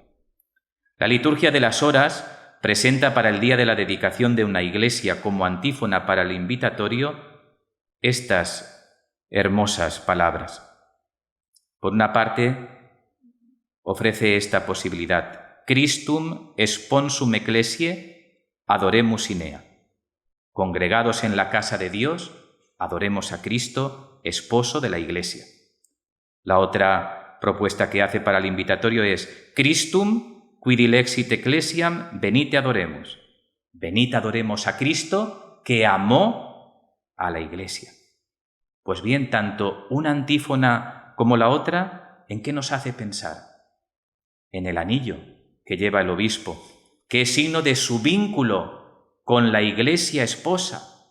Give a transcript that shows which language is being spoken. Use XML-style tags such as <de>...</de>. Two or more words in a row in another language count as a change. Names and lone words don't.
<es>La liturgia de las horas presenta para el día de la dedicación de una iglesia como antífona para el invitatorio estas hermosas palabras. Por una parte, ofrece esta posibilidad.</es> <la>Christum sponsum ecclesiae adoremus in ea.</la> <es>Congregados en la casa de Dios, adoremos a Cristo, esposo de la Iglesia. La otra propuesta que hace para el invitatorio es</es> <la>Christum qui dilexit ecclesiam venite adoremus.</la> <es>Venid adoremos a Cristo que amó a la Iglesia. Pues bien, tanto una antífona como la otra, ¿en qué nos hace pensar? En el anillo que lleva el obispo, que es signo de su vínculo con la Iglesia esposa.</es>